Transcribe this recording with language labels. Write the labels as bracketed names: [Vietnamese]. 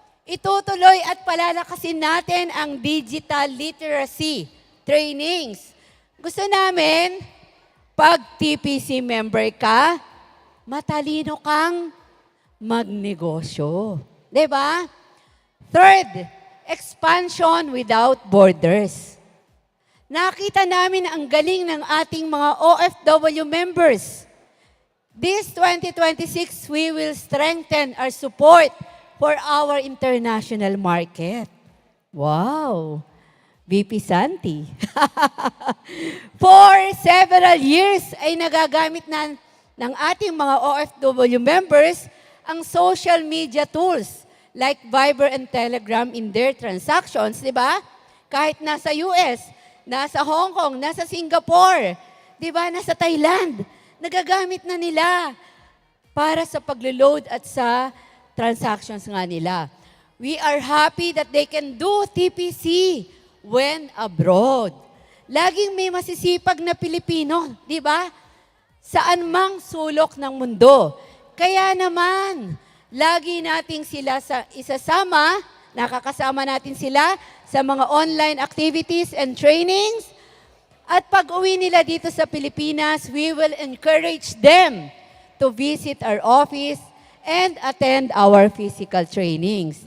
[Filipino] Itutuloy at palalakasin natin ang digital literacy trainings. Gusto namin, pag TPC member ka, matalino kang magnegosyo. Diba? [English] Third, expansion without borders. [Filipino] Nakita namin ang galing ng ating mga OFW members. [English] This 2026, we will strengthen our support for our international market. Wow! VP Santi. For several years [Filipino] ay nagagamit na ng ating mga [English] OFW members ang social media tools like Viber and Telegram in their transactions, [Filipino] di ba? Kahit nasa US, nasa Hong Kong, nasa Singapore, di ba? Nasa Thailand, nagagamit na nila para sa paglo-load at sa transactions nga nila. [English] We are happy that they can do TPC when abroad. [Filipino] Laging may masisipag na Pilipino, di ba? Saan mang sulok ng mundo. Kaya naman, lagi nating sila isasama, nakakasama natin sila sa mga [English] online activities and trainings. [Filipino] At pag uwi nila dito sa Pilipinas, [English] we will encourage them to visit our office and attend our physical trainings.